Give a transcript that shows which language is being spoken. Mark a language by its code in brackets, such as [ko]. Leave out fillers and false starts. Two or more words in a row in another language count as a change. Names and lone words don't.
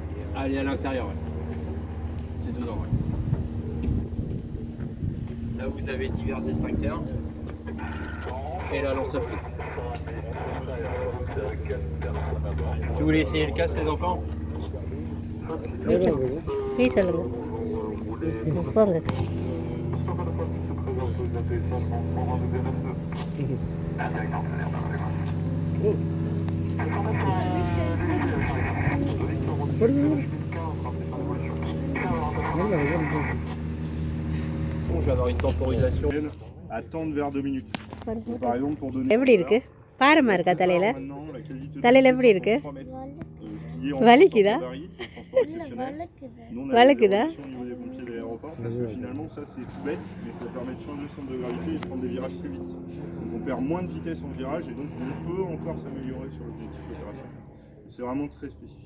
[fr] Ah, elle est à l'intérieur, ouais. C'est dedans, ouais. Là vous avez divers extincteurs et la lance à pluie. Si vous voulez essayer le casque les enfants? [ta] ப்ளீஸ் சொல்லுங்க போங்க. [fr] Bon, je vais avoir une temporisation. Attendre vers 2 minutes. Donc, par exemple, pour donner. [ta] எப்படி இருக்கு? பாரமா இருக்கா தலையில? [fr] Maintenant, la qualité [ta] தலையில எப்படி இருக்கு? [fr] ce qui est en [ta] வலிக்குதா? [fr] varie, c'est le transport exceptionnel. Nous, on a [ta] வலிக்குதா? [fr] des au niveau des pompiers de l'aéroport parce que finalement, ça c'est tout bête, mais ça permet de changer le centre de gravité et de prendre des virages plus vite. Donc on perd moins de vitesse en virage et donc on peut encore s'améliorer sur l'objectif opérationnel. C'est vraiment très spécifique.